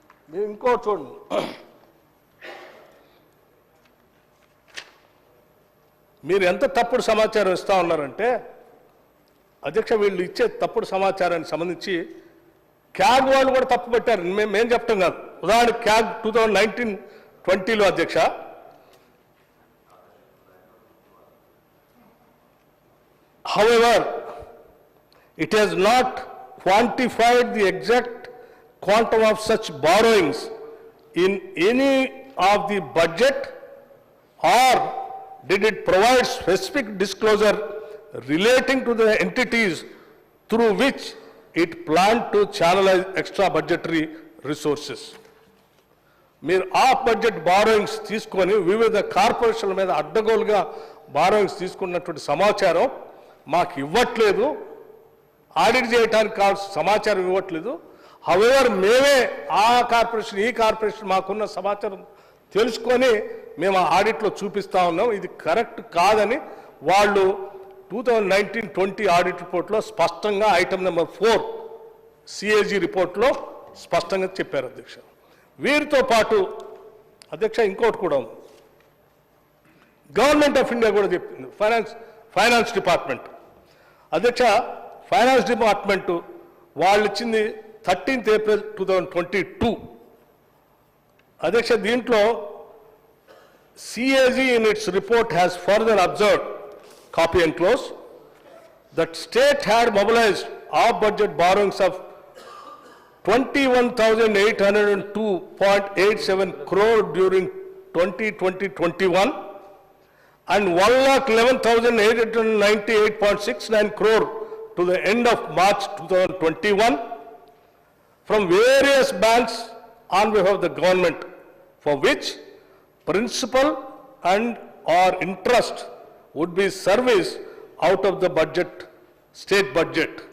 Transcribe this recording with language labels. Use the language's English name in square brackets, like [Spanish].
[Telugu] మీరు ఇంకోటి చూడండి, మీరు ఎంత తప్పుడు సమాచారం ఇస్తా ఉన్నారంటే అధ్యక్ష, వీళ్ళు ఇచ్చే తప్పుడు సమాచారానికి సంబంధించి క్యాగ్ వాళ్ళు కూడా తప్పు పెట్టారు. మేము చెప్తాం కాదు. ఉదాహరణకు క్యాగ్ 2019-20లో అధ్యక్ష [English] however it has not quantified the exact quantum of such borrowings in any of the budget, or did it provide specific disclosure relating to the entities through which it planned to channelize extra budgetary resources. [Telugu] మీరు of budget borrowings తీసుకొని వివిధ కార్పొరేషన్ల మీద అడ్డగోలుగా borrowings తీసుకున్నటువంటి సమాచారం మాకు ఇవ్వట్లేదు, ఆడిట్ చేయడానికి కావాల్సిన సమాచారం ఇవ్వట్లేదు. హవెవర్ మేమే ఆ కార్పొరేషన్ ఈ కార్పొరేషన్ మాకున్న సమాచారం తెలుసుకొని మేము ఆ ఆడిట్లో చూపిస్తా ఉన్నాం. ఇది కరెక్ట్ కాదని వాళ్ళు 2019-20 ఆడిట్ రిపోర్ట్లో స్పష్టంగా ఐటమ్ నెంబర్ 4 సిఏజీ రిపోర్ట్లో స్పష్టంగా చెప్పారు అధ్యక్ష. వీరితో పాటు అధ్యక్ష ఇంకోటి కూడా ఉంది. గవర్నమెంట్ ఆఫ్ ఇండియా కూడా చెప్పింది. ఫైనాన్స్ డిపార్ట్మెంట్ అధ్యక్ష, ఫైనాన్స్ డిపార్ట్మెంట్ వాళ్ళు ఇచ్చింది 13th April 2022 అధ్యక్ష. దీంట్లో [English] CAG in its report has further observed, copy and close, that state had mobilized off-budget borrowings of 21,802.87 crore during 2020-21 and 1,11,898.69 crore to the end of March 2021 from various banks on behalf of the government, for which principal and or interest would be serviced out of the budget, state budget.